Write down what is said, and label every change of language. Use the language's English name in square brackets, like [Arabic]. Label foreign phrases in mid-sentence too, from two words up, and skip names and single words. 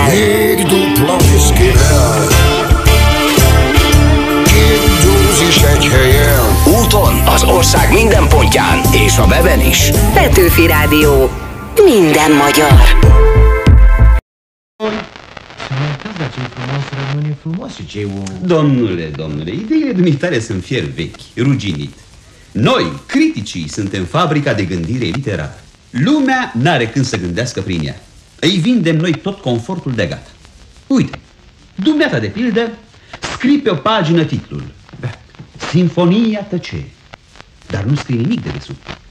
[Hungarian] Még dupla viszkivel, két dózis egy helyen. Úton, az ország minden pontján és a weben is. Petőfi Rádió. Minden magyar. [Romanian] Casaci frumos rămâne frumos și ce om. Domnule, ideile dumitale sunt fier vechi, ruginit. Noi, criticii, suntem fabrica de gândire literară. Lumea n-are când să gândească prin ea. Îi vindem noi tot confortul de gata. Uite, dumneata de pildă, scrii pe o pagină titlul Sinfonia tăcerii, dar nu scrii nimic de desubt.